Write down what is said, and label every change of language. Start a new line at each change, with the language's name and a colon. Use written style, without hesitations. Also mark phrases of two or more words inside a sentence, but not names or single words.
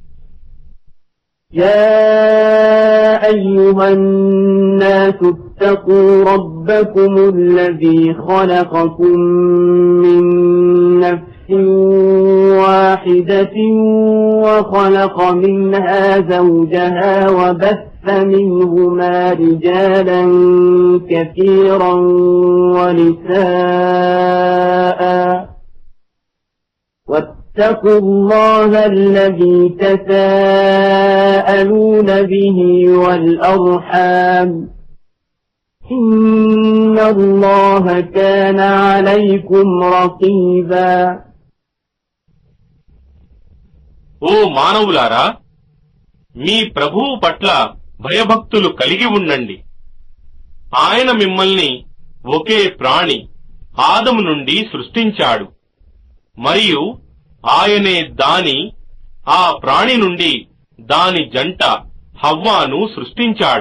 Arabic: يا أيها الناس اتقوا ربكم الذي خلقكم من نفس واحدة وخلق منها زوجها وبث منهما رجالا كثيرا ونساء واتقوا الله الذي تساءلون به والأرحام إن الله كان عليكم رقيبا.
Telugu: ఓ మానవులారా, మీ ప్రభువు పట్ల భయభక్తులు కలిగి ఉండండి. ఆయన మిమ్మల్ని ఒకే ప్రాణి ఆదము నుండి సృష్టించాడు. మరియు ఆయనే ఆ ప్రాణి నుండి దాని జంట హవ్వాను సృష్టించాడు.